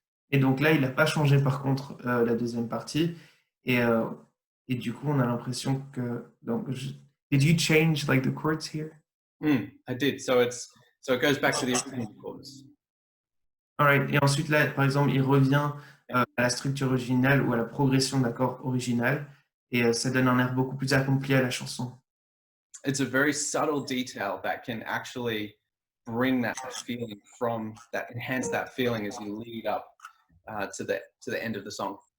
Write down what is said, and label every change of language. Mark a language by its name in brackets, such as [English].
[French] Et donc là, il n'a pas changé, par contre, la deuxième partie, et du coup, on a l'impression que... [English] Donc, did you change like the chords here? I did. So it goes back to the original chorus. All right. [French] Et ensuite, là, par exemple, il revient à la structure originale ou à la progression d'accords originale, et ça donne un air beaucoup plus accompli à la chanson. [English] It's a very subtle detail that can actually bring that feeling enhance that feeling as you lead up to the end of the song.